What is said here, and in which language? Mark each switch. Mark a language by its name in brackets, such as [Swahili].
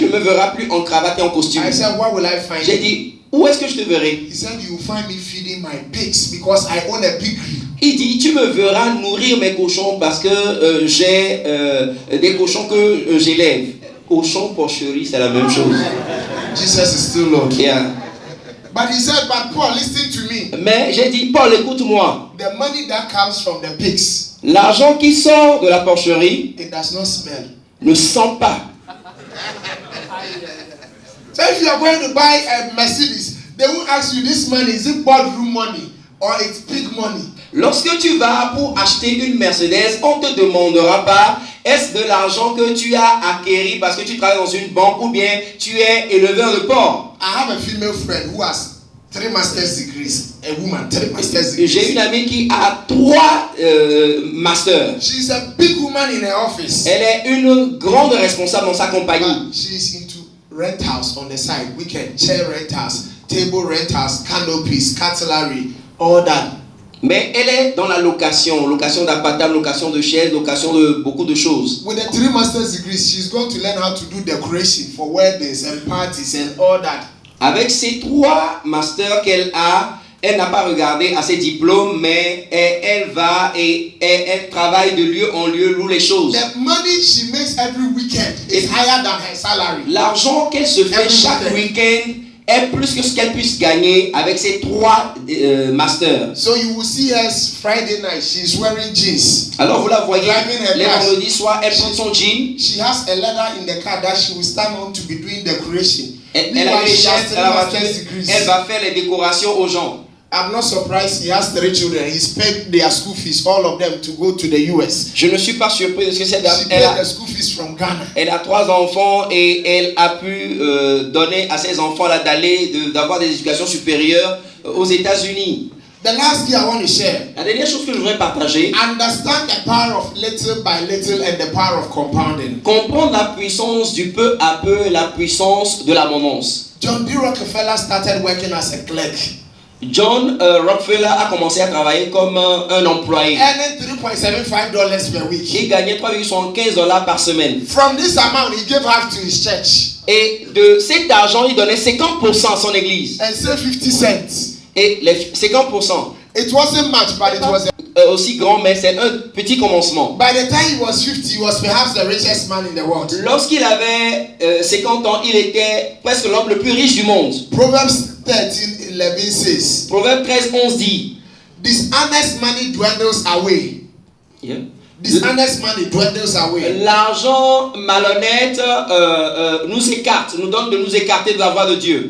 [French] ne me verras plus en cravate et en costume. [English] I said, where will I find [French] J'ai [English] you? [French] dit, où est-ce que je te verrai? [English] He said, you will find me feeding my pigs because I own a piggery. [French] Il dit, tu me verras nourrir mes cochons parce que j'ai des cochons que j'élève. Cochon, porcherie, c'est la même chose. [English] Jesus is still Lord. Yeah. But he said, but Paul, listen to me. [French] Mais j'ai dit, Paul, écoute-moi. [English] The money that comes from the pigs, [French] L'argent qui sort de la porcherie [English] it does not smell. [French] ne sent pas. [English] So if you are going to buy a Mercedes, they will ask you, this money, is it boardroom money or it's big money? [French] Lorsque tu vas pour acheter une Mercedes, on ne te demandera pas est-ce de l'argent que tu as acquéri parce que tu travailles dans une banque ou bien tu es éleveur de porc. [English] I have a female friend who has 3 master's degrees. A woman, 3 master's degrees. [French] J'ai une amie qui a 3 masters. [English] She's a big woman in her office. [French] Elle est une grande responsable dans sa compagnie. [English] She's into rent house on the side, weekend, chair rentals, table rentals, canopies, cutlery, all that. [French] Mais elle est dans la location d'appartements, location de chaises, location de beaucoup de choses. [English] With the 3 master's degrees, she's going to learn how to do decoration for weddings and parties and all that. [French] Avec ces 3 masters qu'elle a, elle n'a pas regardé à ses diplômes, mais elle va et elle travaille de lieu en lieu, loue les choses. [English] The money she makes every weekend is higher than her salary. [French] L'argent qu'elle se fait chaque week-end est plus que ce qu'elle puisse gagner avec ses 3 masters. [English] So you will see her Friday night, she's wearing jeans. [French] Alors vous la voyez, [English] Driving her [French] les [English] car. [French] vendredis soirs, elle prend son jean. [English] She has a ladder in the car that she will stand on to be doing decoration. [French] Elle a une chaise à la voiture, elle va faire les décorations aux gens. [English] I'm not surprised he has 3 children. He's paid their school fees, all of them, to go to the US. [French] Je ne suis pas surpris de ce que c'est. [English] She paid the school fees from Ghana. [French] Elle a 3 enfants et elle a pu donner à ses enfants d'aller d'avoir des éducations supérieures aux États-Unis. [English] The last thing I want to share. [French] La dernière chose que je voudrais partager. [English] Understand the power of little by little and the power of compounding. [French] Comprendre la puissance du peu à peu, la puissance de l'abondance. [English] John D. Rockefeller started working as a clerk. [French] John Rockefeller a commencé à travailler comme un employé. [English] Earning $3.75 per week. [French] Il gagnait $3,75 par semaine. [English] From this amount, he gave half to his church. [French] Et de cet argent, il donnait 50% à son église. [English] And say 50 cents. [French] Et les 50%. [English] It wasn't much, but it was [French] aussi grand, mais c'est un petit commencement. [English] by the time he was 50, he was perhaps the richest man in the world. [French] Lorsqu'il avait 50 ans, il était presque l'homme le plus riche du monde. [English] Proverbs 13:11 says, [French] Proverbe 13:11 dit, [English] dishonest money dwindles away. yeah. Dishonest money dwindles away. [French] L'argent malhonnête nous écarte, nous donne de nous écarter de la voie de Dieu.